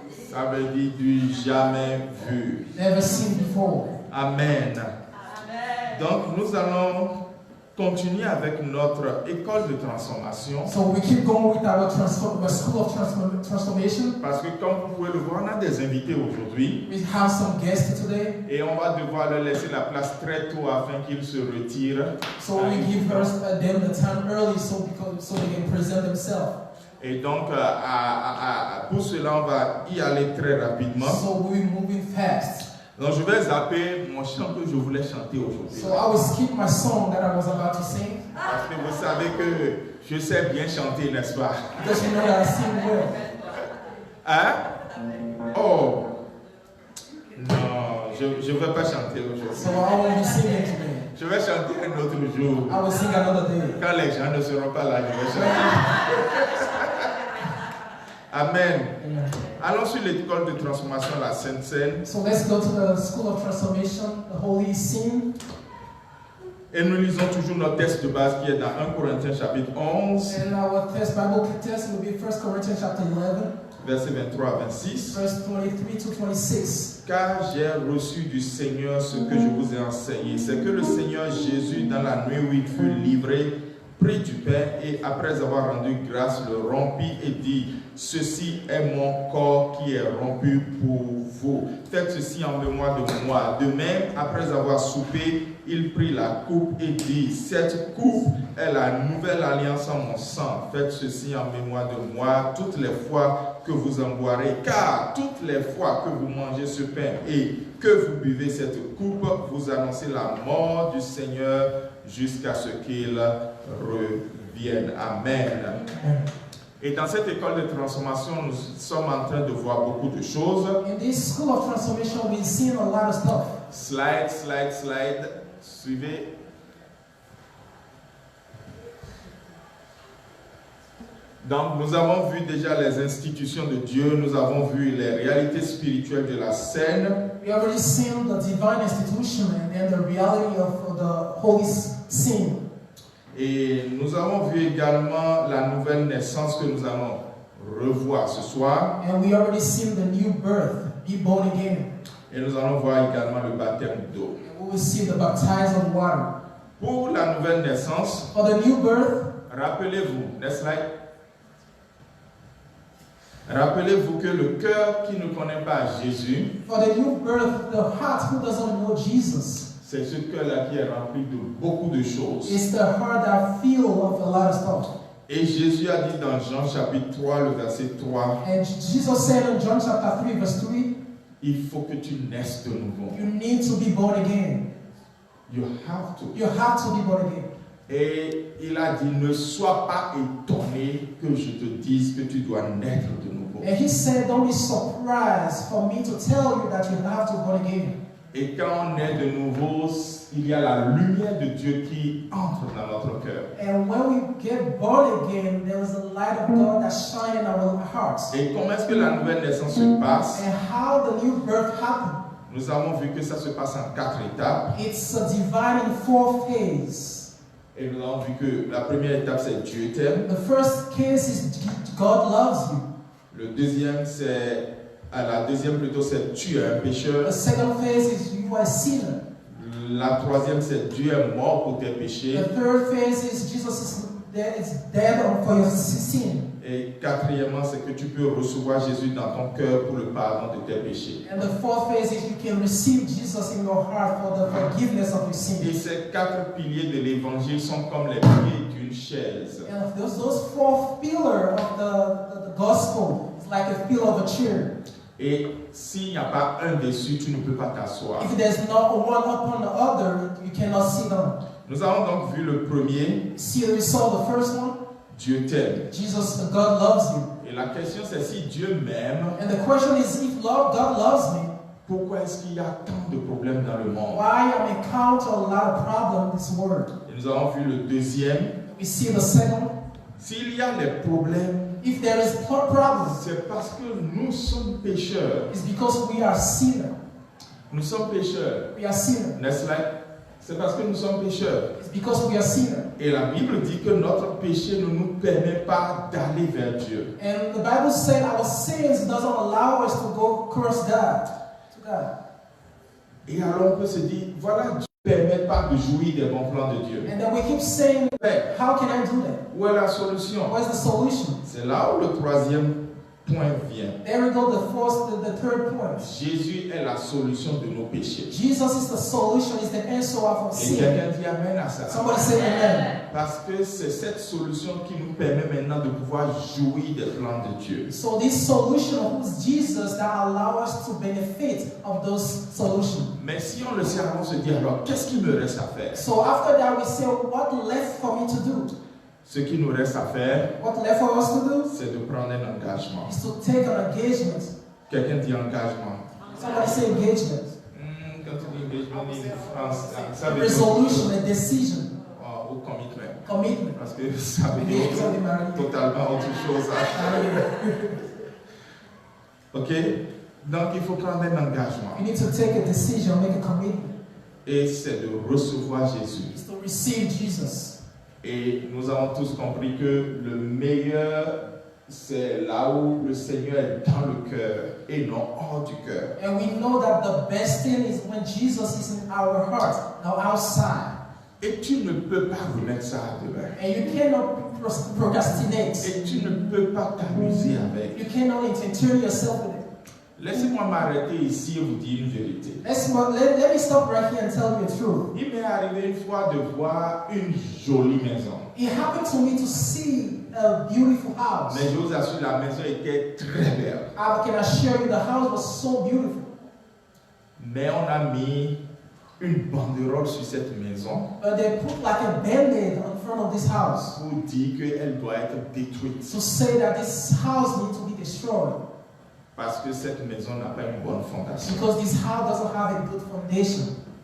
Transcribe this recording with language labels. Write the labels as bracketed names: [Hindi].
[French] Ça veut dire du jamais vu. Amen. Donc nous allons continuer avec notre école de transformation. [English] So we keep going with our school of transformation. [French] Parce que comme vous pouvez le voir, on a des invités aujourd'hui. [English] We have some guests today. [French] Et on va devoir leur laisser la place très tôt afin qu'ils se retirent. [English] So we give them the time early so they can present themselves. [French] Et donc pour cela, on va y aller très rapidement. [English] So we're moving fast. [French] Donc je vais zapper mon chant que je voulais chanter aujourd'hui. [English] So I will skip my song that I was about to sing. [French] Parce que vous savez que je sais bien chanter, n'est-ce pas? [English] Because you know that I sing well. Hein? Oh! [French] Non, je ne vais pas chanter aujourd'hui. [English] So I won't be singing today. [French] Je vais chanter un autre jour. [English] I will sing another day. [French] Quand les gens ne seront pas là, je vais chanter. Amen. Amen. Allons sur l'école de transformation, la Sainte Seine. [English] So let's go to the School of Transformation, the Holy Scene. [French] Et nous lisons toujours notre texte de base qui est dans 1 Corinthiens chapitre 11. [English] And our Bible text will be 1 Corinthians chapter 11. [French] Versets 23 à 26. [English] Verse 23 to 26. [French] Car j'ai reçu du Seigneur ce que je vous ai enseigné. C'est que le Seigneur Jésus, dans la nuit où il fut livré, prit du pain et après avoir rendu grâce, le rompit et dit: ceci est mon corps qui est rompu pour vous. Faites ceci en mémoire de moi. De même, après avoir soupé, il prit la coupe et dit: cette coupe est la nouvelle alliance en mon sang. Faites ceci en mémoire de moi toutes les fois que vous en boirez. Car toutes les fois que vous mangez ce pain et que vous buvez cette coupe, vous annoncez la mort du Seigneur jusqu'à ce qu'il revienne. Amen. Et dans cette école de transformation, nous sommes en train de voir beaucoup de choses. [English] In this school of transformation, we've seen a lot of stuff. Slide, slide, slide. [French] Suivez. Donc, nous avons vu déjà les institutions de Dieu, nous avons vu les réalités spirituelles de la scène. [English] We already seen the divine institution and the reality of the holy scene. [French] Et nous avons vu également la nouvelle naissance que nous allons revoir ce soir. [English] And we already seen the new birth, be born again. [French] Et nous allons voir également le baptême d'eau. [English] We will see the baptism of water. [French] Pour la nouvelle naissance, [English] For the new birth, [French] rappelez-vous, [English] next slide. [French] Rappelez-vous que le cœur qui ne connaît pas Jésus, [English] for the new birth, the heart who doesn't know Jesus, [French] c'est ce cœur-là qui est rempli de beaucoup de choses. [English] it's the heart that feel of a lot of stuff. [French] Et Jésus a dit dans Jean chapitre 3, le verset 3, [English] And Jesus said in John chapter 3, verse 3, [French] il faut que tu naisses de nouveau. [English] you need to be born again. You have to. You have to be born again. [French] Et il a dit, ne sois pas étonné que je te dise que tu dois naître de nouveau. [English] And he said, don't be surprised for me to tell you that you have to born again. [French] Et quand on est de nouveau, il y a la lumière de Dieu qui entre dans notre cœur. [English] And when we get born again, there is a light of God that shines in our hearts. [French] Et comment est-ce que la nouvelle naissance se passe? [English] And how the new birth happened. [French] Nous avons vu que ça se passe en 4 étapes. [English] It's a divine in 4 phases. [French] Et nous avons vu que la première étape, c'est Dieu t'aime. [English] The first case is God loves you. [French] Le deuxième, c'est... la deuxième plutôt, c'est tu es un pécheur. [English] The second phase is you are a sinner. [French] La troisième, c'est Dieu est mort pour tes péchés. [English] The third phase is Jesus is dead for your sin. [French] Et quatrièmement, c'est que tu peux recevoir Jésus dans ton cœur pour le pardon de tes péchés. [English] And the fourth phase is you can receive Jesus in your heart for the forgiveness of your [French] Et [English] sins. [French] ces 4 piliers de l'évangile sont comme les pieds d'une chaise. [English] And those 4 pillars of the gospel is like a pillar of a chair. [French] Et s'il n'y a pas un dessus, tu ne peux pas t'asseoir. [English] If there's not one upon the other, you cannot sit down. [French] Nous avons donc vu le premier, [English] See, we saw the first one. [French] Dieu t'aime. [English] Jesus, God loves you. [French] Et la question c'est si Dieu m'aime, [English] And the question is, if God loves me, [French] pourquoi est-ce qu'il y a tant de problèmes dans le monde? [English] why I'm encounter a lot of problems in this world? [French] Et nous avons vu le deuxième. [English] We see the second. [French] S'il y a des problèmes, [English] If there is problems, [French] c'est parce que nous sommes pécheurs. [English] it's because we are sinners. [French] Nous sommes pécheurs. [English] We are sinners. [French] N'est-ce pas? C'est parce que nous sommes pécheurs. [English] It's because we are sinners. [French] Et la Bible dit que notre péché ne nous permet pas d'aller vers Dieu. [English] And the Bible said our sins doesn't allow us to go curse God. To God. [French] Et alors on peut se dire, voilà, Dieu ne permet pas de jouir des bons plans de Dieu. [English] And then we keep saying, how can I do that? [French] Où est la solution? [English] What's the solution? [French] C'est là où le troisième point vient. [English] There we go, the third point. [French] Jésus est la solution de nos péchés. [English] Jesus is the solution, is the answer of our [French] Et [English] sin. [French] quelqu'un dit amen à ça. [English] Somebody say amen. [French] Parce que c'est cette solution qui nous permet maintenant de pouvoir jouir des plans de Dieu. [English] So this solution was Jesus that allow us to benefit of those solutions. [French] Mais si on le sait avant, on se dit alors, qu'est-ce qu'il me reste à faire? [English] So after that we say, what left for me to do? [French] Ce qui nous reste à faire, [English] What left for us to do? [French] c'est de prendre un engagement. [English] Is to take an engagement. [French] Quelqu'un dit engagement. [English] Somebody say engagement. [French] Quand tu dis engagement en France, ça [English] A [French] veut dire [English] resolution, a decision, [French] ou commitment. [English] commitment. [French] Parce que ça veut dire totalement autre chose. Ok? Donc il faut prendre un engagement. [English] You need to take a decision, make a commitment. [French] Et c'est de recevoir Jésus. [English] It's to receive Jesus. [French] Et nous avons tous compris que le meilleur, c'est là où le Seigneur est dans le cœur et non hors du cœur. [English] And we know that the best thing is when Jesus is in our heart, not outside. [French] Et tu ne peux pas remettre ça à demain. [English] And you cannot procrastinate. [French] Et tu ne peux pas t'amuser avec. [English] You cannot entertain yourself with it. [French] Laissez-moi m'arrêter ici et vous dire une vérité. [English] Let me stop right here and tell you the truth. [French] Il m'est arrivé une fois de voir une jolie maison. [English] It happened to me to see a beautiful house. [French] Mais je vous assure, la maison était très belle. [English] I can assure you the house was so beautiful. [French] Mais on a mis une banderole sur cette maison [English] But they put like a band-aid in front of this house [French] pour dire qu'elle doit être détruite. [English] to say that this house needs to be destroyed. [French] Parce que cette maison n'a pas une bonne fondation. [English] Because this house doesn't have a good foundation.